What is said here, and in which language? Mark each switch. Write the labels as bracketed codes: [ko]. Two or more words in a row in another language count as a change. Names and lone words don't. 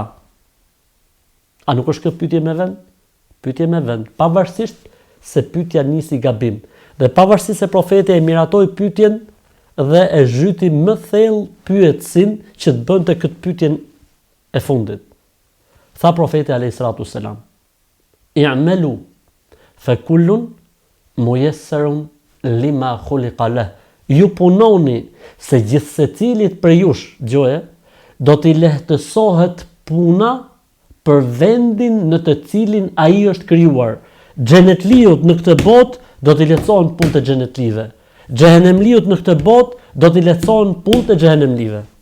[sq] A nuk është kjo pyetje me vend? Pyetje me vend, pavarësisht se pyetja nisi gabim, dhe pavarësisht se profeti e miratoi pyetjen dhe e zhyti më thellë pyetsin që të bënte këtë pyetjen e fundit. Tha profeti [ar] عليه الصلاة والسلام: "اعملوا فكل ميسر لما خلق له." [sq] Ju punoni se gjithë secilit për jush, gjoje, do t'i lehtësohet puna për vendin në të cilin ai është krijuar. Xhenetliut në këtë botë do t'i lehtësohen punë të xhenetlive. Xhehenemliut në këtë botë do t'i lehtësohen punë të xhehenemlive.